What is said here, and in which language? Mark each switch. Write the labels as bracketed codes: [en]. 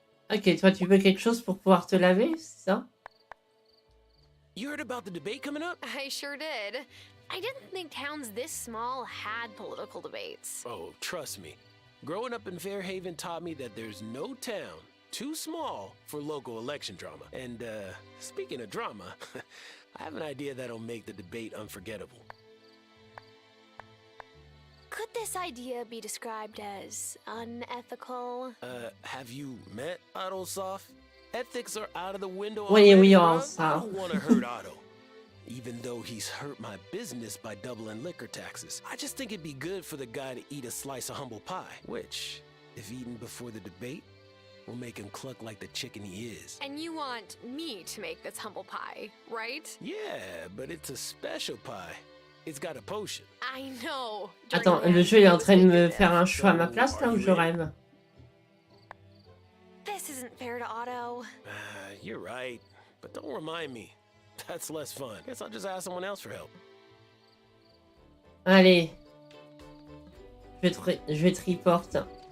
[fr] Ok, toi, tu veux quelque chose pour pouvoir te laver, c'est ça? [en] You heard about the debate coming up? I sure did. I didn't think towns this small had political debates. Oh, trust me. Growing up in Fairhaven taught me that there's no town too small for local election drama. And, speaking of drama, I have an idea that'll make the debate unforgettable. Could this idea be described as unethical? Have you met Otto Soft? Ethics are out of the window [fr] Oui, [en] already, [fr] oui, [en] bro. on I don't want to hurt Otto. Even though he's hurt my business by doubling liquor taxes. I just think it'd be good for the guy to eat a slice of humble pie. Which, if eaten before the debate, will make him cluck like the chicken he is. And you want me to make this humble pie, right? Yeah, but it's a special pie. It's got a potion. I know. [fr] Attends, le jeu est en train de me faire un choix à ma place, là, où je rêve? [en] This isn't fair to Otto. You're right, but don't remind me. That's less fun. Guess I'll just ask someone else for help. [fr] Allez. Je vais te report.